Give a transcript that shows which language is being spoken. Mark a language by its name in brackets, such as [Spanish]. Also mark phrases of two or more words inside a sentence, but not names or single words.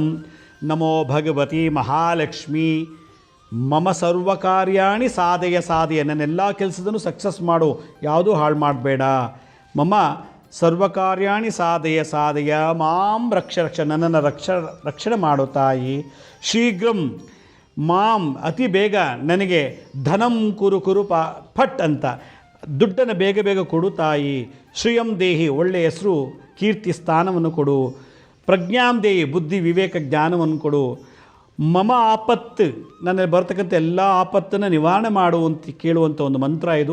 [Sanskrit] ನಮೋ ಭಗವತಿ ಮಹಾಲಕ್ಷ್ಮೀ ಮಮ ಸರ್ವಕಾರ್ಯಾಣಿ ಸಾಧಯ ಸಾಧಯ, [Kannada] ನನ್ನೆಲ್ಲ ಕೆಲಸದನ್ನು ಸಕ್ಸಸ್ ಮಾಡು, ಯಾವುದೂ ಹಾಳು ಮಾಡಬೇಡ. [Sanskrit] ಮಮ ಸರ್ವಕಾರ್ಯಾಣಿ ಸಾಧಯ ಸಾಧಯ ಮಾಂ ರಕ್ಷ ರಕ್ಷ, [Kannada] ನನ್ನನ್ನು ರಕ್ಷಣೆ ಮಾಡು ತಾಯಿ. [Sanskrit] ಶೀಘ್ರಂ ಮಾಂ [Kannada] ಅತಿ ಬೇಗ ನನಗೆ [Sanskrit] ಧನಂ ಕುರು ಕುರು ಫಟ್ [Kannada] ಅಂತ ದುಡ್ಡನ್ನು ಬೇಗ ಬೇಗ ಕೊಡು ತಾಯಿ. [Sanskrit] ಶ್ರಿಯಂ ದೇಹಿ [Kannada] ಒಳ್ಳೆಯ ಹೆಸರು ಕೀರ್ತಿ ಸ್ಥಾನವನ್ನು ಕೊಡು. [Sanskrit] ಪ್ರಜ್ಞಾಂ ದೇಹಿ [Kannada] ಬುದ್ಧಿ ವಿವೇಕ ಜ್ಞಾನವನ್ನು ಕೊಡು. ಮಮ ಆಪತ್ತು ನನ್ನಲ್ಲಿ ಬರ್ತಕ್ಕಂಥ ಎಲ್ಲ ಆಪತ್ತನ್ನು ನಿವಾರಣೆ ಮಾಡುವಂತ ಕೇಳುವಂಥ ಒಂದು ಮಂತ್ರ ಇದು.